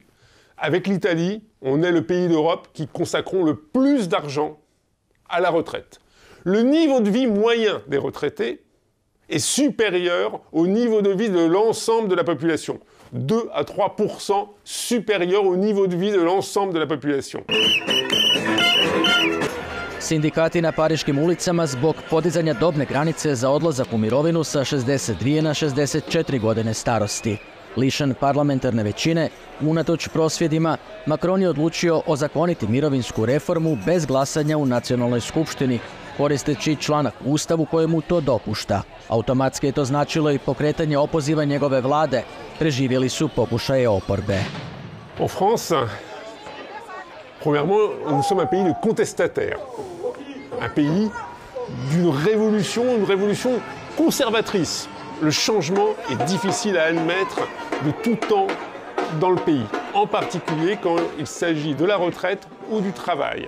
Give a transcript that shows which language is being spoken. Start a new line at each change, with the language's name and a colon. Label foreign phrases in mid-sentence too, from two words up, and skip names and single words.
French: Avec l'Italie, on est le pays d'Europe qui consacrons le plus d'argent à la retraite. Le niveau de vie moyen des retraités est supérieur au niveau de vie de l'ensemble de la population. 2 à 3% supérieur au niveau de vie de l'ensemble de la population.
Croatian: Sindikati na pariškim ulicama zbog podizanja dobne granice za odlazak u mirovinu sa 62 na 64 godine starosti. Lišen parlamentarne većine, unatoč prosvjedima, Macron je odlučio ozakoniti mirovinsku reformu bez glasanja u nacionalnoj skupštini, koristeći članak u Ustavu kojemu to dopušta. Automatski je to značilo i pokretanje opoziva njegove vlade. Preživjeli su pokušaje oporbe.
French: En France, premièrement, nous sommes un pays de contestataires. Un pays d'une révolution conservatrice. Le changement est difficile à admettre de tout temps dans le pays, en particulier quand il s'agit de la retraite ou du travail.